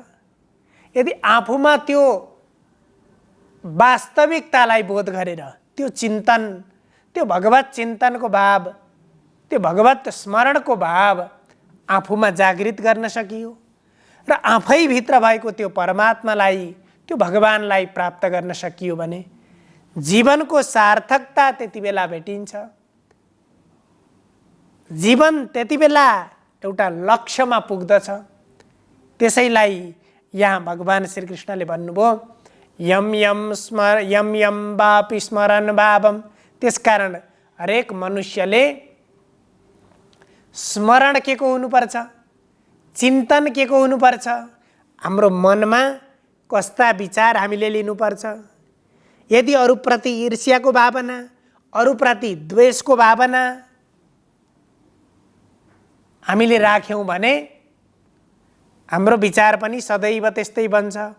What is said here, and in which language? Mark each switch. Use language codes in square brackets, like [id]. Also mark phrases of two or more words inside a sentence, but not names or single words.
[ne] यदि आफूमा त्यो वास्तविकतालाई बोध गरेर त्यो चिन्तन, त्यो भगवत चिन्तनको भाव, त्यो भगवत स्मरणको भाव आफूमा जागृत गर्न सकियो र आफैभित्र भएको त्यो परमात्मालाई, त्यो भगवानलाई प्राप्त गर्न सकियो भने जीवनको सार्थकता त्यति बेला भेटिन्छ। जीवन त्यति बेला एउटा लक्ष्यमा पुग्दछ। त्यसैलाई यहाँ भगवान श्रीकृष्णले भन्नुभयो [sa] यम यम वापि स्मरण भावम। [ne] त्यसकारण हरेक मनुष्यले स्मरण के को हुनुपर्छ, चिन्तन के को हुनुपर्छ, हाम्रो मनमा कस्ता विचार हामीले लिनुपर्छ। यदि अरूप्रति ईर्ष्याको भावना, अरूप्रति द्वेषको भावना हामीले राख्यौँ भने हाम्रो विचार पनि सदैव त्यस्तै बन्छ।